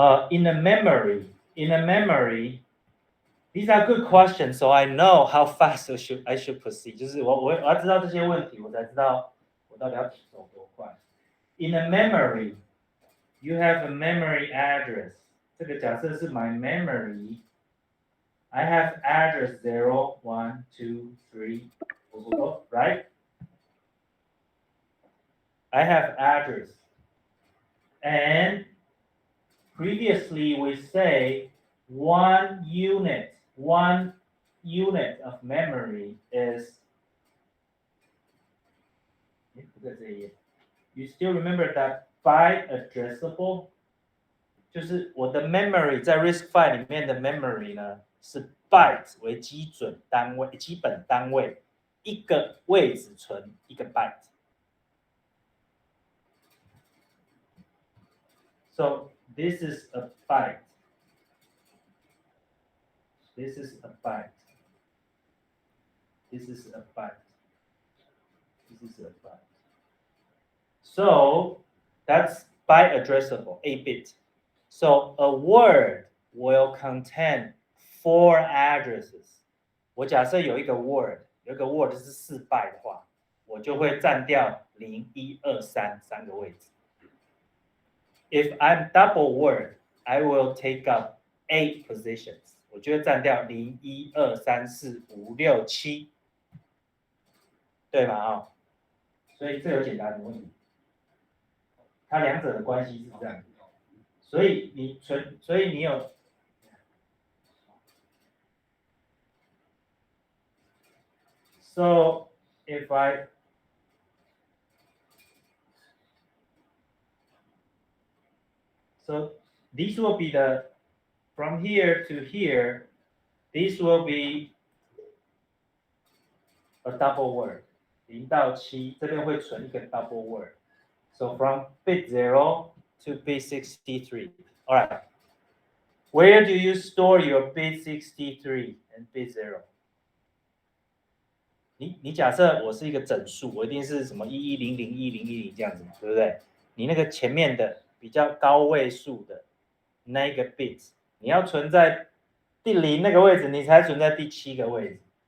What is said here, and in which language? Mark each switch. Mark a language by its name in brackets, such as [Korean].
[English] In a memory, these are good questions, so I know how fast I should proceed. [Chinese] 就是我要知道这些问题，我才知道我到底要走多快。 [English] In a memory, you have a memory address. [Chinese] 这个假设是 [English] my memory. I have address 0, 1, 2, 3, right? I have address. And previously we say one unit of memory is, you still remember that byte addressable? [Chinese] 就是我的 memory 在 RISC-V 里面的 memory 呢，是 byte 为基本单位，一个位置存一个 byte。 [English] So this is a byte. This is a byte. This is a byte. This is a byte. So that's byte addressable, 8 bit. So a word will contain 4 addresses. [Chinese] 我假设有一个 word 是4 byte 的话，我就会占掉0、1、2、3 3个位置。 [English] If I'm double word, I will take up 8 positions. [Chinese] 我就会占掉0、1、2、3、4、5、6、7，对吗？所以这有解答什么问题？它两者的关系是这样子，所以你有。 [English] So if so these will be from here to here, this will be a double word. [Chinese] 0到7这边会存一个 double word. [English] So from bit 0 to bit 63. All right. Where do you store your bit 63 and bit 0? [Chinese] 你假设我是一个整数，我一定是什么11001010这样子嘛，对不对？你那个前面的比较高位数的那个 bit， 你要存在第0那个位置，你才存在第7个位置。